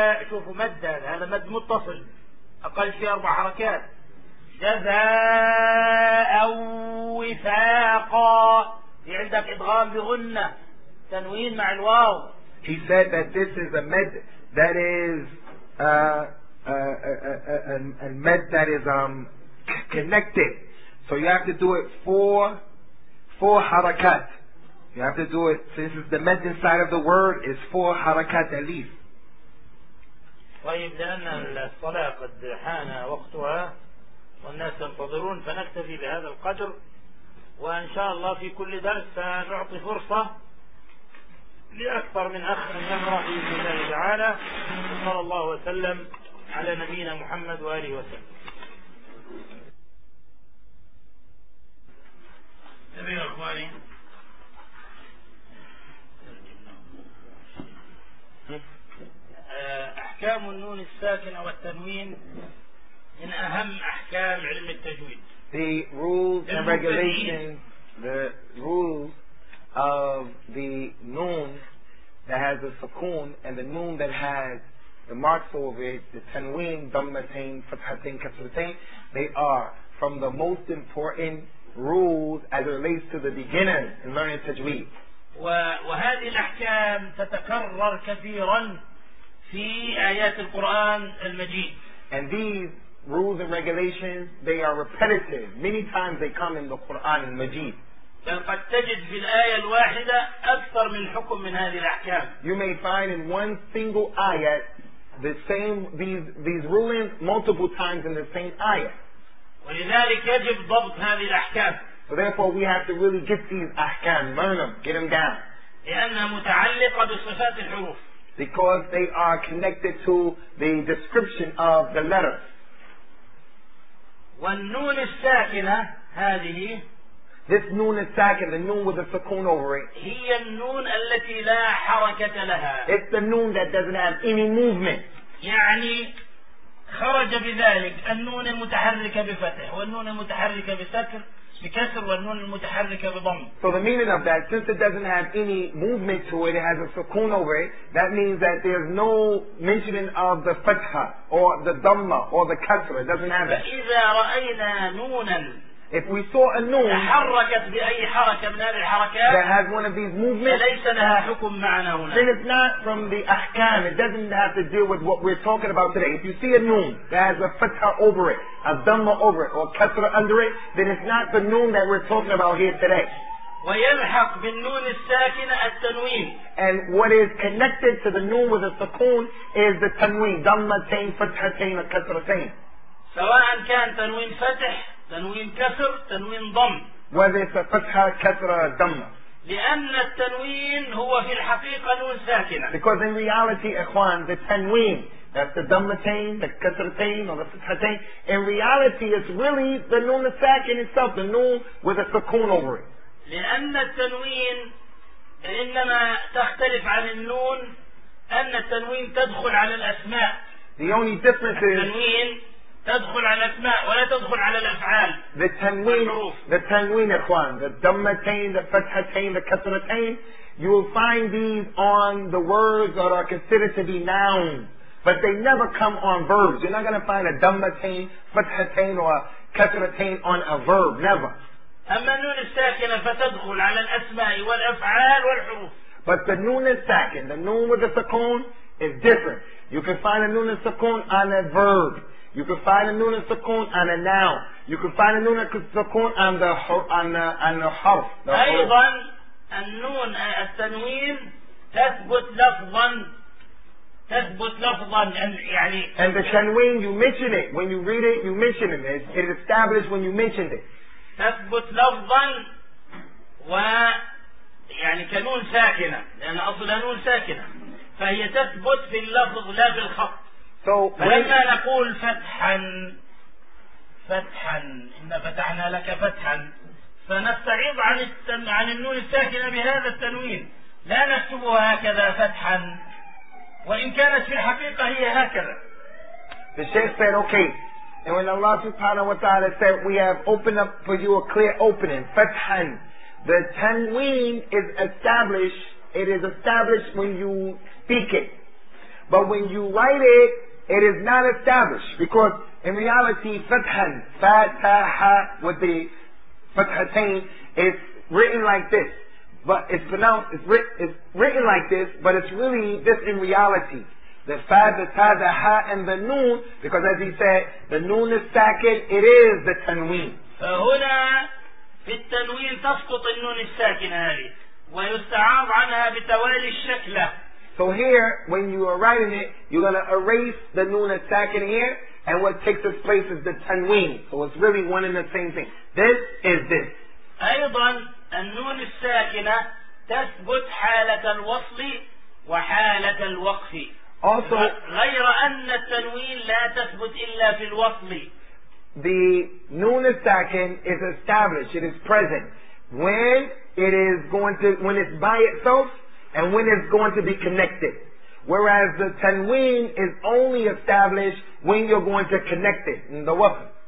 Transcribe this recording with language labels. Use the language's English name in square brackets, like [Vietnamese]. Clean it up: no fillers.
[Arabic] شوفوا مد، هذا مد متصل أقل شيء أربع حركات. جزاء وفاقا، في عندك إدغام بغنة تنوين مع الواو. [English] He said that this is a mad that is a med that is connected. So you have to do it four harakat. You have to do it, since it's the med inside of the word, is four harakat at least. [Arabic] طيب لأن الصلاة قد حان وقتها والناس ينتظرون، فنكتفي بهذا القدر، وإن شاء الله في كل درس سنعطي فرصة لأكثر من أخ أن يقرأ بإذن الله تعالى. صلى الله وسلم على نبينا محمد وآله وسلم. نبي أخواني، أحكام النون الساكنة والتنوين من أهم أحكام علم التجويد. [English] The rules and regulations, the rules of the noon that has the sukun and the noon that has the marks over it, the tanween, dhammatain, fathatain, kasratain, they are from the most important rules as it relates to the beginner in learning tajweed. [Arabic] وهذه الأحكام تتكرر كثيراً في آيات القرآن المجيد. [English] And these rules and regulations, they are repetitive. Many times they come in the Quran and Majid. [Arabic] بل قد تجد في الآية الواحدة أكثر من حكم من هذه الأحكام. [English] You may find in one single ayah the same these rulings multiple times in the same ayah. [Arabic] ولذلك يجب ضبط هذه الأحكام. [English] So therefore we have to really get these أحكام, learn them, get them down. [Arabic] لأنها متعلقة بصفات الحروف. [English] Because they are connected to the description of the letters. [Arabic] والنون الساكنة هذه. [English] This noon is sakin, the noon with a sukun over it. [Arabic] هي النون التي لا حركة لها. [English] It's the noon that doesn't have any movement. [Arabic] يعني خرج بذلك النون المتحركة بفتح والنون المتحركة بسكر بكسر والنون المتحركة بضم. [English] So the meaning of that, since it doesn't have any movement to it, it has a sukun over it, that means that there's no mentioning of the fatha or the dhamma or the kasra. It doesn't have that. [Arabic] فإذا رأينا نونا [English] If we saw a noon that has one of these movements, then it's not from the ahkam. It doesn't have to deal with what we're talking about today. If you see a noon that has a fatha over it, a dhamma over it, or a kasra under it, then it's not the noon that we're talking about here today. And what is connected to the noon with a sukun is the tanween, dhamma tain, fatha tain, or kasra tain. [Arabic] سواء كان تنوين فتح تنوين كسر تنوين ضم وذي فتحة كسرة ضم لأن التنوين هو في الحقيقة نون ساكنة [English] because in reality إخوان the تنوين that's the ضمتين the كسرتين or the فتحتين in reality it's really the نون الساكن itself the نون with a سكون over it [Arabic] لأن التنوين إنما تختلف عن النون أن التنوين تدخل على الأسماء [English] the only difference is [Arabic] التنوين تدخل على الأسماء ولا تدخل على الأفعال. [English] The tanween, إخوان, the dhammatain, the fathatain, the kasratain, you will find these on the words that are considered to be nouns, but they never come on verbs. You're not going to find a dhammatain, fathatain, or kasratain on a verb, never. [Arabic] أما النون الساكنة فتدخل على الأسماء والأفعال والحروف. [English] But the noon is sakin, the noon with the sukun is different. You can find a noon and sukun on a verb. You can find a nun and sukun on a noun. You can find a nun and sukun on the harf. [Arabic] أيضا النون التنوين تثبت لفظا يعني. [English] And the تنوين you mention it when you read it you mention it. It is established when you mentioned it. [Arabic] تثبت لفظا و يعني كنون ساكنة لأن أصلها نون ساكنة فهي تثبت في اللفظ لا بالخط. [English] So when we [Arabic] نقول فتحاً فتحاً إن فتحنا لك فتحاً فنستعيض عن النون الساكنة بهذا التنوين لا نكتبها هكذا فتحاً وإن كانت في الحقيقة هي هكذا. [English] The Shaykh said, okay, and when Allah Subhanahu wa Taala said, we have opened up for you a clear opening, فتحاً. The تنوين is established. It is established when you speak it. But when you write it, it is not established because in reality, fathan, fataha, with the fathatain, is written like this. But it's pronounced, it's written like this, but it's really this in reality. The fa, the ta, the ha, and the noon, because as he said, the noon is sakin, it is the tanween. [Arabic] فهنا في التنوين تسقط النون الساكنة ويستعاض عنها بتوالي الشكلة. [English] So here, when you are writing it, you're going to erase the noon and sakin here, and what takes its place is the tanween. So it's really one and the same thing. This is this. [Arabic] أيضا النون الساكنة تثبت حالة الوصل وحالة الوقف. [English] Also, [Arabic] غير أن التنوين لا تثبت إلا في الوصل. [English] The noon and sakin is established. It is present when it is going to when it's by itself. And when it's going to be connected. Whereas the tanween is only established when you're going to connect it in the wafl.